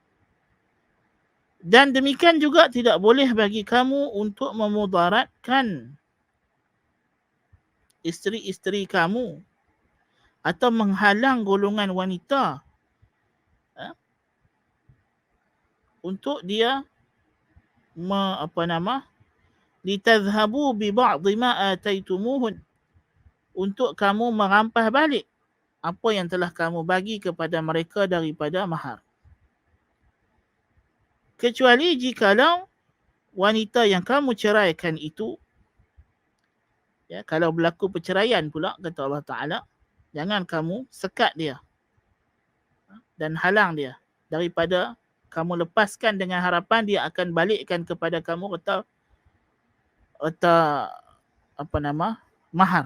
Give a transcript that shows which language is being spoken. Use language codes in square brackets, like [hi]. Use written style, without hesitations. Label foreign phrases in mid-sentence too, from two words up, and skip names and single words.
[ms] Dan demikian juga tidak boleh bagi kamu untuk memudaratkan isteri-isteri kamu atau menghalang golongan wanita untuk dia [ar] litadhhabu bi ba'dhi ma ataitumuhun, [ms] untuk kamu merampas balik apa yang telah kamu bagi kepada mereka daripada mahar. Kecuali jikalau wanita yang kamu ceraikan itu, ya, kalau berlaku perceraian pula, kata Allah Ta'ala, jangan kamu sekat dia dan halang dia daripada kamu lepaskan dengan harapan dia akan balikkan kepada kamu atau mahar.